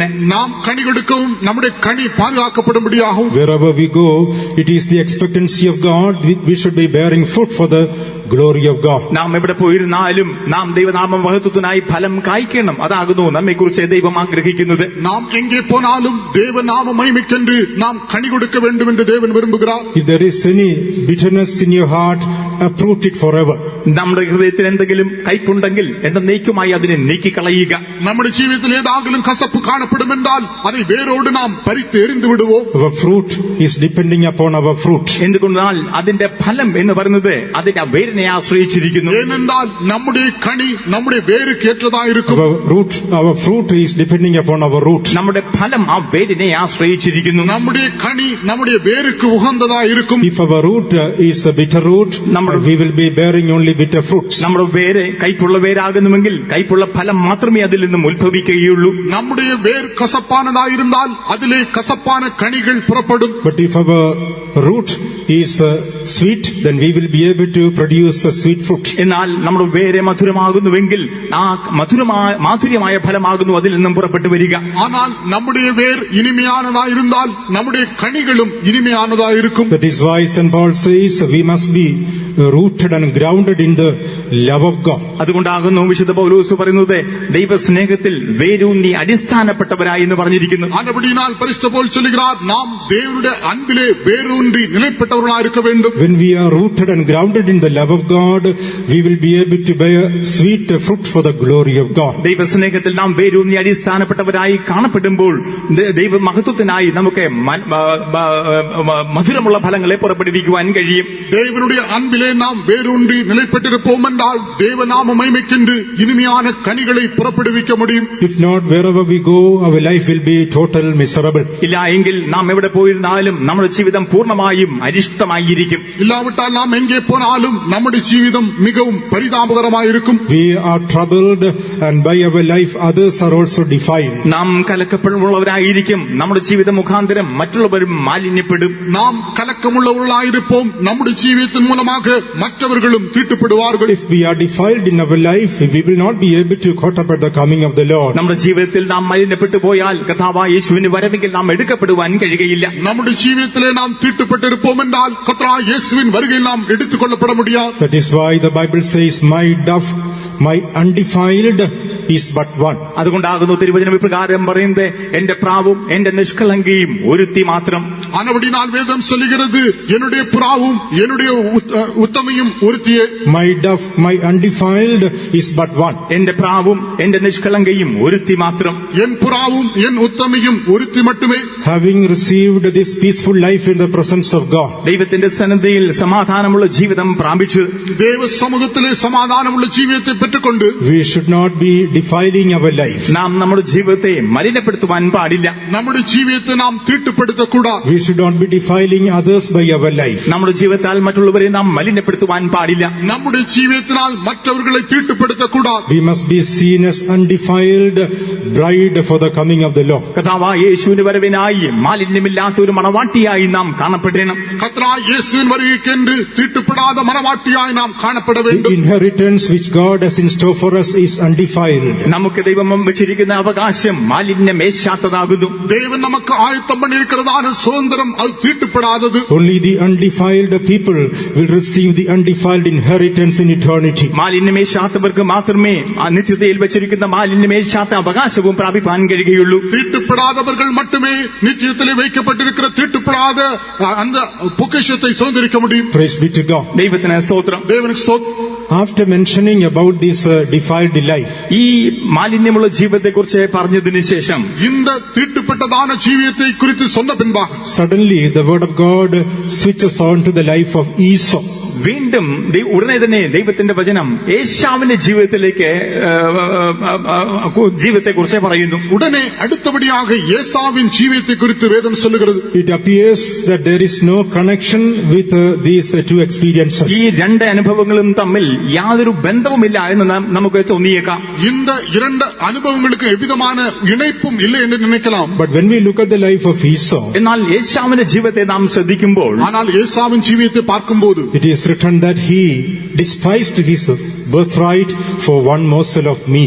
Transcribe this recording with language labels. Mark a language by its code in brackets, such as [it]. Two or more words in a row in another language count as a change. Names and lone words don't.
[ta] நாம் கனி கொடுக்கவும் நம்முடைய கனி பாதுகாக்கப்படும்படியாகவும் [en] Wherever we go, it is the expectancy of God. We should be bearing fruit for the glory of God. [ml] നാം എവിടെ പോയിരുന്നാലും നാം ദൈവനാമ മഹത്വത്തിനായി ഫലം കായ്ക്കണം. അതാകുന്നു നമ്മെക്കുറിച്ച് ദൈവം ആഗ്രഹിക്കുന്നത്. [ta] நாம் எங்கே போனாலும் தேவ நாம மகிமைக்கென்று நாம் கனி கொடுக்க வேண்டும் என்று தேவன் விரும்புகிறார். [en] If there is any bitterness in your heart, uproot it forever. [ml] നമ്മുടെ ഹൃദയത്തിൽ എന്തെങ്കിലും കയ്പുണ്ടെങ്കിൽ എന്നേക്കുമായി അതിനെ നീക്കിക്കളയുക. [ta] நம்முடைய ஜீவியத்தில் ஏதாகிலும் கசப்பு காணப்படும் என்றால் அதை வேரோடு நாம் பறித்து எறிந்து விடுவோம். [en] Our fruit is depending upon our fruit. [ml] എന്തുകൊണ്ടാൽ അതിന്റെ ഫലം എന്ന് പറയുന്നത് അതിന്റെ വേരിനെ ആശ്രയിച്ചിരിക്കുന്നു. [ta] ஏனென்றால் நம்முடைய கனி நம்முடைய வேருக்கு ஏற்றதாயிருக்கும். [en] Our fruit is depending upon our root. [ml] നമ്മുടെ ഫലം ആ വേരിനെ ആശ്രയിച്ചിരിക്കുന്നു. [ta] நம்முடைய கனி நம்முடைய வேருக்கு உகந்ததாயிருக்கும். [en] If our root is a bitter root, we will be bearing only bitter fruits. [ml] നമ്മുടെ വേര് കയ്പുള്ള വേരാകുന്നുവെങ്കിൽ കയ്പുള്ള ഫലം മാത്രമേ അതിൽ നിന്നും ഉത്ഭവിക്കുകയുള്ളൂ. [ta] நம்முடைய வேர் கசப்பானதாயிருந்தால் அதிலே கசப்பான கனிகள் புறப்படும். [en] But if our root is sweet, then we will be able to produce a sweet fruit. [ml] എന്നാൽ നമ്മുടെ വേര് മധുരമാകുന്നുവെങ്കിൽ ആ മാധുര്യമായ ഫലമാകുന്നു അതിൽ നിന്നും പുറപ്പെട്ടു വരിക. [ta] ஆனால் நம்முடைய வேர் இனிமையானதாயிருந்தால் நம்முடைய கனிகளும் இனிமையானதாயிருக்கும். [en] That is why St. Paul says we must be rooted and grounded in the love of God. [ml] അതുകൊണ്ടാകുന്നു വിശുദ്ധ പൗലോസ് പറയുന്നത് ദൈവസ്നേഹത്തിൽ വേരൂന്നി അടിസ്ഥാനപ്പെട്ടവരായി എന്ന് പറഞ്ഞിരിക്കുന്നു. [ta] ஆனபடியினால் பரிசுத்த பவுல் சொல்கிறார், நாம் தேவனுடைய அன்பிலே வேரூன்றி நிலைப்பட்டவர்களாக இருக்க வேண்டும். [en] When we are rooted and grounded in the love of God, we will be able to bear sweet fruit for the glory of God. [ml] ദൈവസ്നേഹത്തിൽ നാം വേരൂന്നി അടിസ്ഥാനപ്പെട്ടവരായി കാണപ്പെടുമ്പോൾ ദൈവ മഹത്വത്തിനായി നമുക്ക് മധുരമുള്ള ഫലങ്ങളെ പുറപ്പെടുവിക്കുവാൻ കഴിയും. [ta] தேவனுடைய அன்பிலே நாம் வேரூன்றி நிலைப்பட்டிருப்போம் என்றால் தேவநாம மகிமைக்கென்று இனிமையான கனிகளை புறப்படுவிக்க முடியும். [en] If not, wherever we go, our life will be total miserable. [ml] ഇല്ല എങ്കിൽ നാം എവിടെ പോയിരുന്നാലും നമ്മുടെ ജീവിതം പൂർണ്ണമായും അരിഷ്ടമായിരിക്കും. [ta] இல்லாவிட்டால் நாம் எங்கே போனாலும் நம்முடைய ஜீவிதம் மிகவும் பரிதாபகரமாயிருக்கும். [en] We are troubled, and by our life others are also defiled. [ml] നാം കലക്കമുള്ളവരായിരിക്കും. നമ്മുടെ ജീവിത മുഖാന്തരം മറ്റുള്ളവരും മാലിന്യപ്പെടും. [ta] நாம் கலக்கமுள்ளவர்களாயிருப்போம். நம்முடைய ஜீவியத்தின் மூலமாக மற்றவர்களும் தீட்டுப்படுவார்கள். [en] If we are defiled in our life, we will not be able to caught up at the coming of the Lord. [ml] നമ്മുടെ ജീവിതത്തിൽ നാം മലിനപ്പെട്ടു പോയാൽ കർത്താവായ യേശുവിന് വരവെങ്കിൽ നാം എടുക്കപ്പെടുവാൻ കഴിയുകയില്ല. [ta] நம்முடைய ஜீவியத்திலே நாம் தீட்டுப்பட்டிருப்போம் என்றால் கர்த்தராகிய இயேசுவின் வருகையில் நாம் எடுத்துக் கொள்ளப்பட முடியாது. [en] That is why the Bible says, "My dove, my undefiled is but one." [ml] അതുകൊണ്ടാകുന്നു തിരുവചനം ഇപ്രകാരം പറയുന്നത്, എന്റെ പ്രാവും എന്റെ നിഷ്കളങ്കയും ഒരുത്തി മാത്രം. [ta] ஆனபடினால் வேதம் சொல்லுகிறது, என்னுடைய புறாவும் என்னுடைய உத்தமையும் ஒருத்தியே. [en] My dove, my undefiled is but one. [ml] എന്റെ പ്രാവും എന്റെ നിഷ്കളങ്കയും ഒരുത്തി മാത്രം. [ta] என் புறாவும் என் உத்தமையும் ஒருத்தி மட்டுமே. [en] Having received this peaceful life in the presence of God, [ml] ദൈവത്തിന്റെ സന്നിധിയിൽ സമാധാനമുള്ള ജീവിതം പ്രാപിച്ചു [ta] தேவ சமூகத்திலே சமாதானமுள்ள ஜீவியத்தை பெற்றுக்கொண்டு [en] we should not be defiling our life. [ml] നാം നമ്മുടെ ജീവിതത്തെ മലിനപ്പെടുത്തുവാൻ പാടില്ല. [ta] நம்முடைய ஜீவியத்தை நாம் தீட்டுப்படுத்தக் கூடாது. [en] We should not be defiling others by our life. [ml] നമ്മുടെ ജീവിതത്താൽ മറ്റുള്ളവരെ നാം മലിനപ്പെടുത്തുവാൻ പാടില്ല. [ta] நம்முடைய ஜீவியத்தினால் மற்றவர்களை தீட்டுப்படுத்தக் கூடாது. [en] We must be seen as undefiled bride for the coming of the Lord. [ml] കർത്താവായ യേശുവിന്റെ വരവിനായി മാലിന്യമില്ലാത്ത ഒരു മണവാട്ടിയായി നാം കാണപ്പെടണം. [ta] கர்த்தராகிய இயேசுவின் வருகைக்கென்று தீட்டுப்படாத மனவாட்டியாய் நாம் காணப்பட [en] The [ta] வேண்டும். [en] inheritance which God has in store for us is undefiled. [ml] നമുക്ക് ദൈവം വെച്ചിരിക്കുന്ന അവകാശം മാലിന്യമേശാത്തതാകുന്നു. [ta] தேவன் நமக்கு ஆயத்தம் பண்ணியிருக்கிறதான சுதந்திரம் அது தீட்டுப்படாதது. [en] Only the undefiled people will receive the undefiled inheritance in eternity. [ml] മാലിന്യമേശാത്തവർക്ക് മാത്രമേ നിത്യതയിൽ വെച്ചിരിക്കുന്ന മാലിന്യമേശാത്ത അവകാശവും പ്രാപിപ്പാൻ കഴിയുകയുള്ളൂ. [ta] தீட்டுப்படாதவர்கள் மட்டுமே நிச்சயத்திலே வைக்கப்பட்டிருக்கிற தீட்டுப்படாத அந்த பொக்கிஷத்தை சுதந்திரிக்க முடியும். [en] Praise be to God. [ml] ദൈവത്തിന് സ്തോത്രം. [ta] தேவனுக்கு ஸ்தோத்திரம். [en] After mentioning about this defiled life, [ml] ഈ മാലിന്യമുള്ള ജീവിതത്തെക്കുറിച്ച് പറഞ്ഞതിന് ശേഷം [ta] இந்த தீட்டுப்பட்டதான ஜீவியத்தை குறித்து சொன்ன பின்பாக [en] suddenly the word of God switches on to the life of Esau. [ml] വീണ്ടും ഉടനെ തന്നെ ദൈവത്തിന്റെ വചനം ഏശാവിന്റെ ജീവിതത്തെക്കുറിച്ച് പറയുന്നു. [ta] உடனே அடுத்தபடியாக ஏசாவின் ஜீவியத்தை குறித்து வேதம் சொல்லுகிறது. [en] It appears that there is no connection with these two experiences. [ml] ഈ രണ്ട് അനുഭവങ്ങളും തമ്മിൽ യാതൊരു ബന്ധവുമില്ല എന്ന് നമുക്ക് തോന്നിയേക്കാം. [ta] இந்த இரண்டு அனுபவங்களுக்கு எவ்விதமான இணைப்பும் இல்லை என்று நினைக்கலாம். [en] But when we look at the life of Esau, [ml] എന്നാൽ ഏശാവിന്റെ ജീവിതത്തെ നാം ശ്രദ്ധിക്കുമ്പോൾ [ta] ஆனால் ஏசாவின் ஜீவியத்தை பார்க்கும்போது [en] it is written that he despised his birthright for one morsel of meat.